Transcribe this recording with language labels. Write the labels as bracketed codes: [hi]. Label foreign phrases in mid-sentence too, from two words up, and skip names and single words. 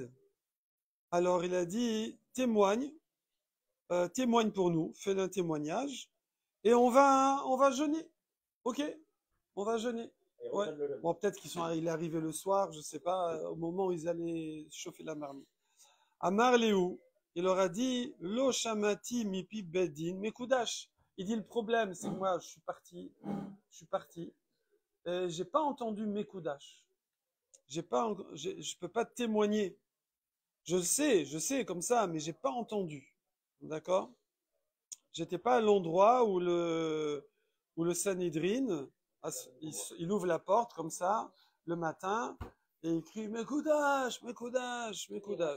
[fr] Alors il a dit, témoigne témoigne pour nous, fais un témoignage, et on va jeûner. Ok, on va jeûner. Et Ouais. redonne le jeûne. Bon, peut-être il est arrivé le soir, je sais pas, au moment où ils allaient chauffer la marmite. [he] אמר להו, [fr] il leur a dit, [he] לא שמעתי מפי בית דין מקודש. [fr] Il dit, le problème, c'est que moi, je suis parti, et j'ai pas entendu mekudash. Je peux pas témoigner. Je sais comme ça, mais j'ai pas entendu. D'accord? J'étais pas à l'endroit où le Sanhedrin, il ouvre la porte comme ça, le matin, et il crie, [he] מקודש, מקודש, מקודש.